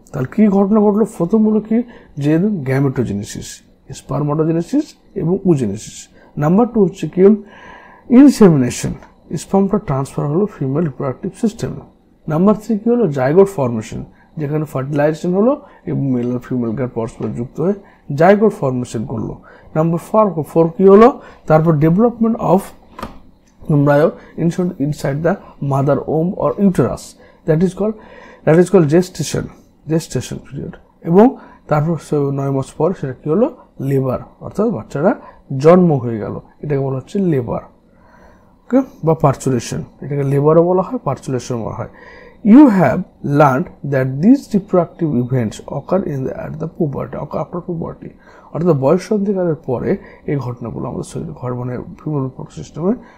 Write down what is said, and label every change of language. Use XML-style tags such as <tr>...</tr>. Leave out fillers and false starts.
<bn>তাহলে কি ঘটনা ঘটলো, প্রথম হলো কি যে গ্যামেটোজেনেসিস, স্পার্মাটোজেনেসিস এবং উজেনেসিস। নাম্বার 2 হচ্ছে কি ইনসেমিনেশন, স্পার্মটা ট্রান্সফার হলো ফিমেল রিপ্রোডাক্টিভ সিস্টেমে। নাম্বার 3 কি হলো জাইগোট ফর্মেশন, যেখানে ফার্টিলাইজেশন হলো এবং মেল আর ফিমেল গার পরস্পর যুক্ত হয়ে জাইগোট ফর্মেশন করলো। নাম্বার 4 কি হলো, তারপর</bn> <en>Development of embryo inside the mother womb or uterus, that is called gestation period.</en> <bn>এবং তারপর 9 মাস পর সেটা কি হলো লেবার, অর্থাৎ বাচ্চারা জন্ম হয়ে গেল, এটাকে বলা হচ্ছে লেবার, ওকে, বা পার্চুলেশন। এটাকে লেবারও বলা হয়, পার্চুলেশন বলা হয়।</bn> <en>You have learned that these reproductive events occur at the puberty, after puberty,</en> <bn>অর্থাৎ বয়স সন্ধিকালের পরে এই ঘটনাগুলো আমাদের শরীরে মানে ফিমেল রিপ্রোডাক্টিভ সিস্টেমে</bn>